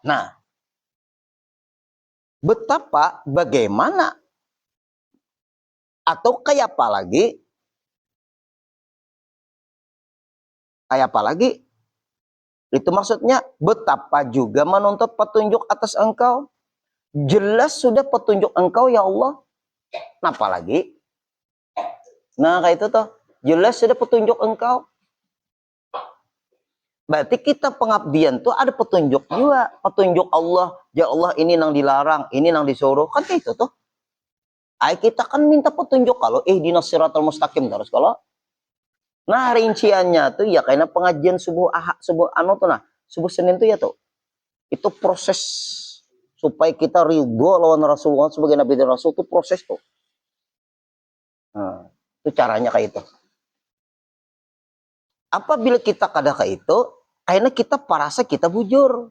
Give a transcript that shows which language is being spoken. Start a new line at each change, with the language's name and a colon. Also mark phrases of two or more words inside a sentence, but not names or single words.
Banjar: Nah, betapa, bagaimana, atau kayak apa lagi, itu maksudnya betapa juga menuntut petunjuk atas engkau. Jelas sudah petunjuk engkau
Arabic: يا الله.
Banjar: Kenapa lagi? Nah kayak itu tuh, jelas sudah petunjuk engkau. Berarti kita pengabdian tuh ada petunjuk juga. Petunjuk Allah,
Arabic: يا الله
Banjar: ini nang dilarang, ini nang disuruh. Kan kayak itu tuh. Kita kan minta petunjuk kalau
Arabic: اهدنا الصراط المستقيم
Banjar: terus kalau. Nah rinciannya tuh ya karena pengajian subuh anu tuh nah, subuh Senin tuh ya tuh. Itu proses supaya kita ridho lawan Rasulullah sebagai Nabi dan Rasul, itu proses tuh. Nah, itu caranya kayak itu. Apabila kita kada kayak itu, karena kita parasa kita bujur.